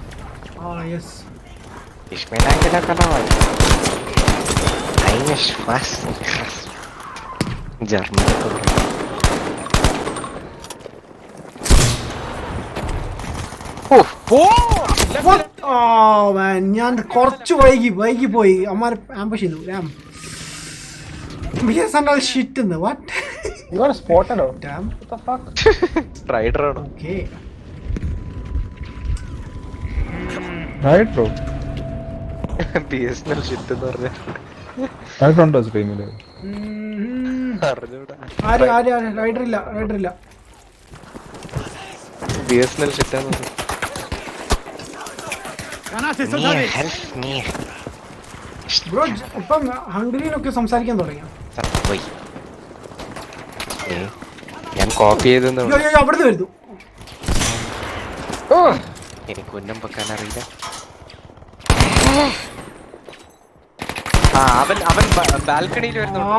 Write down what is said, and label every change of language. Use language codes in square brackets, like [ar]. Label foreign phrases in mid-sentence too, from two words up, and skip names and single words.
[ml] ജർമ്മനി ഞാൻ കുറച്ച് വൈകി പോയി. അമ്മാർ ആംബുഷ് ചെയ്തു. [en] shit what You got spotted out. Damn. What the fuck? [ml] റൈഡർ ആണോ? [en] Okay. right bro. [ml] BSNL ഷിറ്റ് എന്ന് പറഞ്ഞ റൈറ്റ് ഉണ്ടോ സ്ട്രീമില്? റൈഡർ ഇല്ല. BSNL ഷിറ്റാന്ന് പറഞ്ഞു. [de] Granate ist unterwegs. [ml] ബ്രോ ഇപ്പം ഹംഗറിയിലൊക്കെ സംസാരിക്കാൻ തുടങ്ങിയോ? ഞാൻ കോപ്പി ചെയ്തെന്ന് അവിടുന്ന് വരുന്നു. എനിക്ക് ഉന്നം വെക്കാൻ അറിയില്ല. അവൻ ബാൽക്കണിയിൽ വരുന്നു.